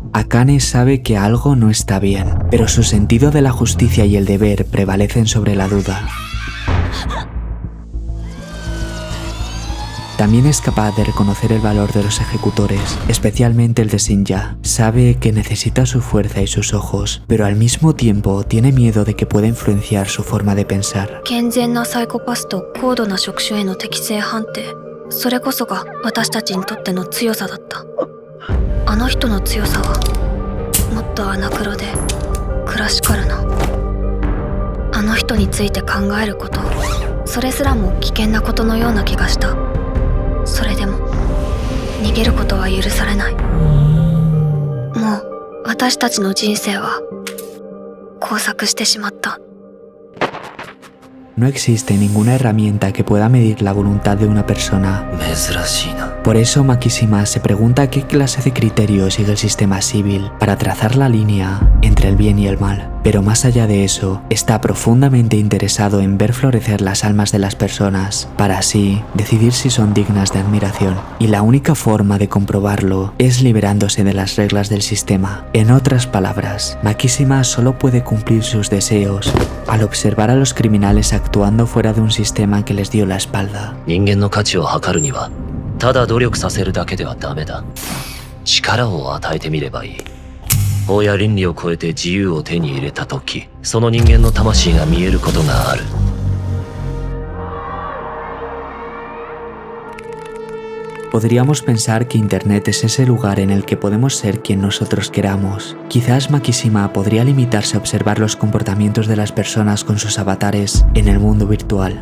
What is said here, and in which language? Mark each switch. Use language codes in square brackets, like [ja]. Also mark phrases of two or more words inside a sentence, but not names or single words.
[es] Akane sabe que algo no está bien, pero su sentido de la justicia y el deber prevalecen sobre la duda. También es capaz de reconocer el valor de los ejecutores, especialmente el de Shinja. Sabe que necesita su fuerza y sus ojos, pero al mismo tiempo tiene miedo de que pueda influenciar su forma de pensar. [ja] 健全なサイコパスと高度な職種への適性判定、それこそが私たちにとっての強さだった。あの人の強さはもっとアナクロでクラシカルな。あの人について考えること、それすらも危険なことのような気がした。それでも逃げることは許されない。もう私たちの人生は交錯してしまった。 [es] No existe ninguna herramienta que pueda medir la voluntad de una persona. [ja] 珍しいな。 [es] Por eso Makishima se pregunta qué clase de criterio sigue el sistema civil para trazar la línea entre el bien y el mal. Pero más allá de eso, está profundamente interesado en ver florecer las almas de las personas, para así decidir si son dignas de admiración. Y la única forma de comprobarlo es liberándose de las reglas del sistema. En otras palabras, Makishima solo puede cumplir sus deseos al observar a los criminales actuando fuera de un sistema que les dio la espalda. [ja] 人間の価値を測るには、ただ努力させるだけではダメだ。力を与えてみればいい。法や倫理を超えて自由を手に入れた時、その人間の魂が見えることがある。 [es] Podríamos pensar que Internet es ese lugar en el que podemos ser quien nosotros queramos. Quizás Makishima podría limitarse a observar los comportamientos de las personas con sus avatares en el mundo virtual.